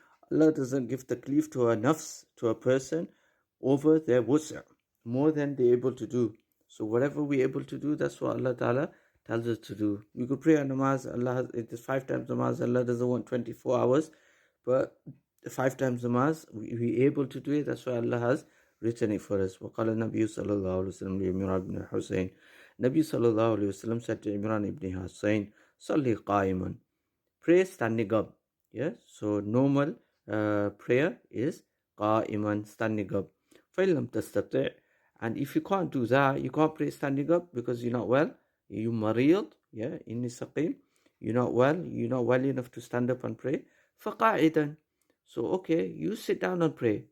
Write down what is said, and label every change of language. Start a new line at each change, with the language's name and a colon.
English: Allah doesn't give taklif to a nafs, to a person, over their wus'a, more than they're able to do. So whatever we're able to do, that's what Allah Ta'ala tells us to do. We could pray on namaz, it is 5 times namaz, Allah doesn't want 24 hours, but 5 times namaz, we're able to do it, that's why Allah has written it for us.
Arabic: وقال النبي صلى الله عليه وسلم لعمران بن حسين.
English: Nabi sallallahu alayhi wasallam said to Imran ibn Hussain,
Arabic: Salli qa'iman,
English: pray standing up. Yeah, so normal prayer is qa'iman, standing up.
Arabic: فَإِلَّمْ تَسْتَطِعْ,
English: and if you can't do that, you can't pray standing up because you're not well, you mariyad, yeah, inni saqim, you're not well enough to stand up and pray,
Arabic: فَقَاعِدًا,
English: so okay, you sit down and pray.